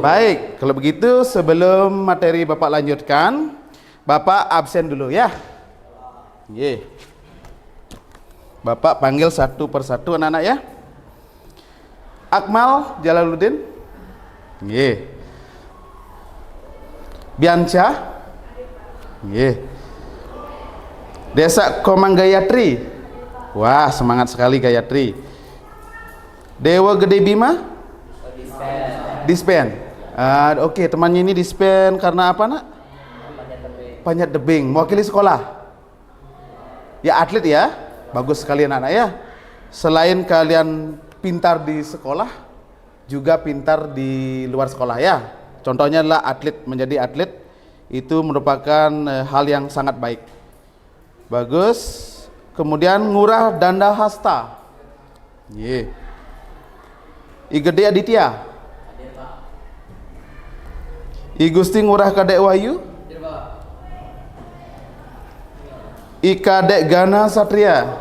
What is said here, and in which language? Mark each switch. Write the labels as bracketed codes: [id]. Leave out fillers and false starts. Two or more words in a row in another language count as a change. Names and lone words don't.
[id] Baik, kalau begitu sebelum materi Bapak lanjutkan, Bapak absen dulu ya. Ye. Bapak panggil satu persatu anak-anak ya. Akmal Jalaluddin. Ye. Bianca. Ye. Desa Komang Gayatri. Wah, semangat sekali Gayatri. Dewa Gede Bima. Dispen. Oke, temannya ini dispen karena apa nak? Panjat tebing. Mewakili sekolah. Ya, atlet ya. Bagus sekali anak-anak ya. Selain kalian pintar di sekolah, juga pintar di luar sekolah ya. Contohnya adalah atlet, menjadi atlet itu merupakan hal yang sangat baik. Bagus. Kemudian Ngurah Danda Hasta. Ye. I Gede Aditya. I Gusti Ngurah Kadek Wahyu. I Kadek Gana Satria.